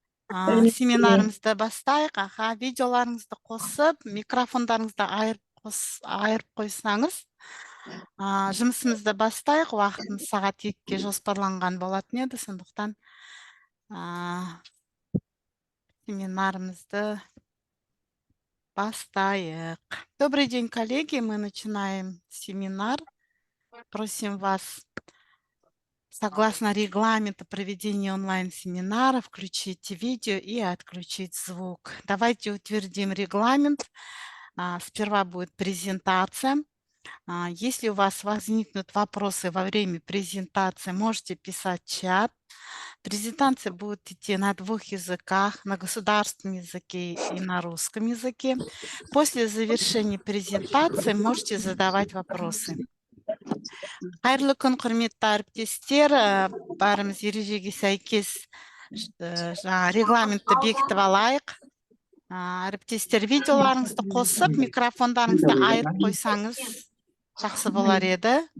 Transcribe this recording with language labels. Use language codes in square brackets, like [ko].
[kk] Семинарымызды бастайық. Видеоларыңызды қосып, микрофондарыңызды айырып қойсаңыз, жұмысымызды бастайық. Уақытымыз сағат 2-ге жоспарланған болатын еді, сондықтан семинарымызды бастайық. [ru] Добрый день, коллеги. Мы начинаем семинар. Просим вас, согласно регламенту проведения онлайн-семинара, включить видео и отключить звук. Давайте утвердим регламент. Сперва будет презентация. Если у вас возникнут вопросы во время презентации, можете писать в чат. Презентация будет идти на 2 языках, на государственном языке и на русском языке. После завершения презентации можете задавать вопросы. [kk] Қайырлы күн, құрметті әріптестер. Бәріміз ережеге сәйкес регламентті бекітіп алайық. Әріптестер, видеоларыңызды қосып, микрофондарыңызды айырып қойсаңыз жақсы болар еді.